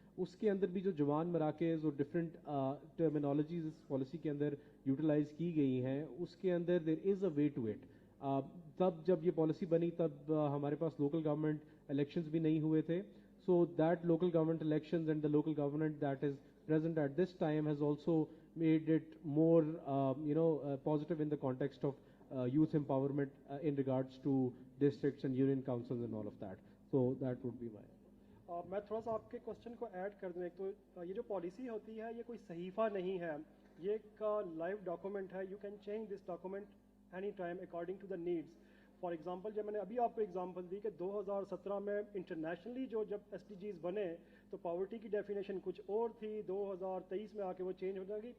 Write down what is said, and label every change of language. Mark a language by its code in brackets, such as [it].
[ur] اس کے اندر بھی جو جوان مراکز اور ڈفرینٹ ٹرمینالوجیز اس پالیسی کے اندر یوٹیلائز کی گئی ہیں، اس کے اندر [en] There is a way to it. [ur] تب جب یہ پالیسی بنی تب ہمارے پاس لوکل گورنمنٹ الیکشنز بھی نہیں ہوئے تھے. [en] So that local government elections and the local government that is present at this time has also made it more positive in the context of youth empowerment in regards to districts and union councils and all of that. So that would be my [ur] میں تھوڑا سا آپ کے question کو add کر دوں. ایک تو یہ جو پالیسی ہوتی ہے یہ کوئی صحیفہ نہیں ہے، یہ ایک لائیو ڈاکومنٹ ہے. [en] You can change this document any time according to the needs. [ur] For example جب میں نے ابھی آپ کو ایگزامپل دی کہ 2017 میں انٹرنیشنلی جب SDGs بنے تو پاورٹی کی ڈیفینیشن کچھ اور تھی، 2023 میں آ کے وہ چینج ہو جائے گی.